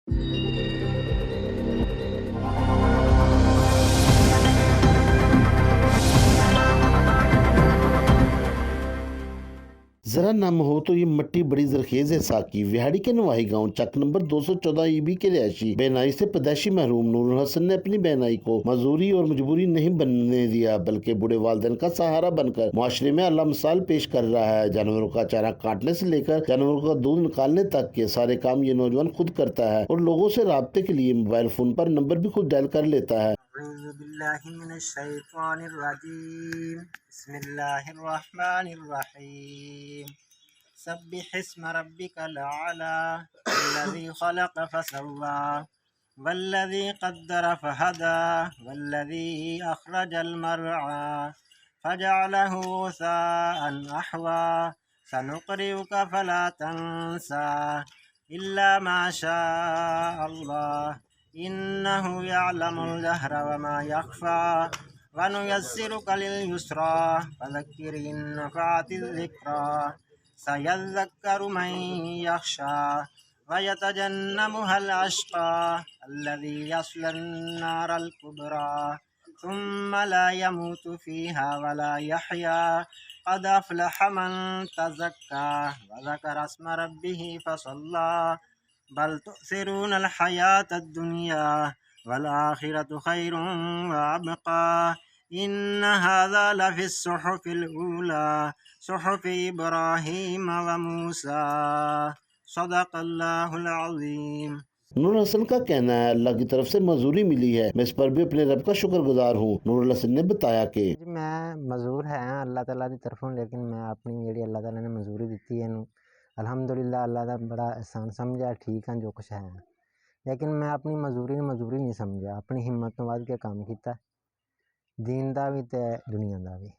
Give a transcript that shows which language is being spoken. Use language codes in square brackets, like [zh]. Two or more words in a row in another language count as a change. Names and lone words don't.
[hi] जरा नाम हो तो ये मिट्टी बड़ी जरखेज है साकी विहाड़ी के नवाही गांव चक नंबर 214 ईबी के रिहायशी बेनाई से पैदाइशी महरूम नूरुल हसन ने अपनी बेनाई को मजदूरी और मजबूरी नहीं बनने दिया, बल्कि बूढ़े वालिदैन का सहारा बनकर मुआशरे में अल्लाह मिसाल पेश कर रहा है। जानवरों का चारा काटने से लेकर जानवरों का दूध निकालने तक के सारे काम ये नौजवान खुद करता है और लोगों से राब्ते के लिए मोबाइल फोन पर नंबर भी खुद डायल कर लेता है। [ar] سبح اسم ربك الأعلى الذي خلق فسوى والذي قدر فهدى والذي أخرج المرعى فجعله غثاء أحوى سنقرئك فلا تنسى إلا ما شاء الله إنه يعلم الجهر وما يخفى ونيسرك لليسرى فذكر إن نفعت الذكرى سيذكر من يخشى ويتجنبها الأشقى الذي يصلى النار الكبرى ثم لا يموت فيها ولا يحيى قد أفلح من تزكى وذكر اسم ربه فصلى بل تؤثرون الحياة الدنيا والآخرة خير وأبقى إن هذا لفي الصحف الأولى صحف إبراهيم وموسى صدق الله العظيم. [hi] नूरुल हसन का कहना है अल्लाह की तरफ से मजदूरी मिली है, मैं इस पर भी अपने रब का शुक्रगुजार हूँ। नूरुल हसन ने बताया कि मैं मजदूर है अल्लाह ताला की तरफों, लेकिन मैं अपनी जी अल्लाह ताला ने मजदूरी दी है अलहमदुलिल्लाह अल्लाह का बड़ा एहसान समझा, ठीक है जो कुछ है, लेकिन मैं अपनी मजदूरी नहीं समझा, अपनी हिम्मत तो वध के काम किया, दीन का भी तो दुनिया का भी।